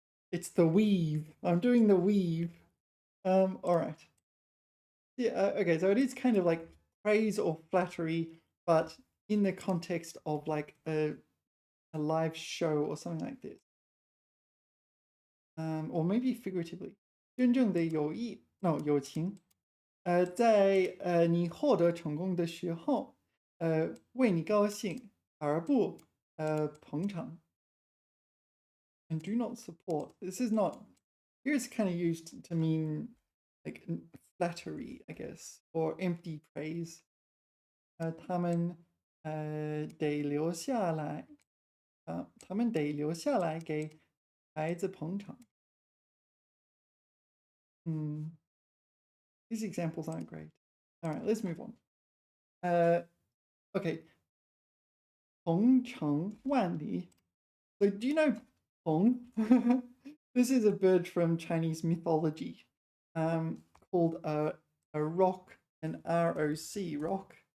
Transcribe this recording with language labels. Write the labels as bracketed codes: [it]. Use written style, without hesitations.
[en] It's the weave. I'm doing the weave. All right. Yeah. Okay. So it is kind of like praise or flattery, but in the context of like a live show or something like this. Or maybe figuratively. [zh] 真正的友谊 no 友情在你获得成功的时候为你高兴而不捧场 [en] and do not support. This is not, here it's kind of used to mean like flattery, I guess, or empty praise. [zh] 他们得留下来他们得留下来给孩子捧场. [en] These examples aren't great. All right, let's move on. Okay. 鹏程万里.So do you know Peng? This is a bird from Chinese mythology called a roc, an ROC, roc.